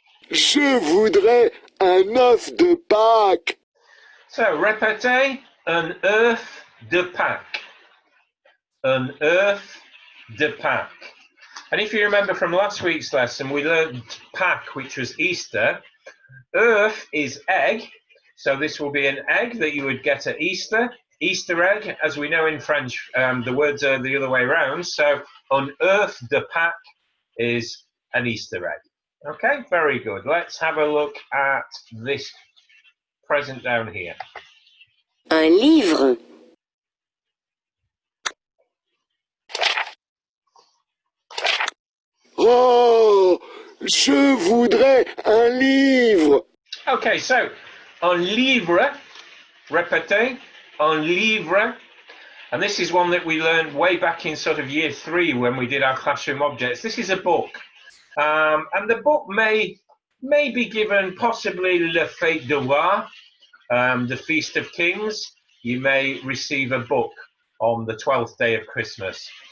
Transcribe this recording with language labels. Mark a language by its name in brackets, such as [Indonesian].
[French] Je voudrais un œuf de Pâques. So, répétez, un œuf de Pâques. Un œuf de Pâques. [English] And if you remember from last week's lesson, we learned Pâques, which was Easter. Œuf is egg, so this will be an egg that you would get at Easter. Easter egg, as we know in French, the words are the other way around. So, un œuf de Pâques is an Easter egg. Okay, very good. Let's have a look at this present down here. [French] Un livre. Oh, je voudrais un livre. [English] Okay, so [French] un livre, répétez, un livre. [English] And this is one that we learned way back in sort of year 3 when we did our classroom objects. This is a book. And the book may be given possibly Le Fête de Roi, the Feast of Kings. You may receive a book on the 12th day of Christmas.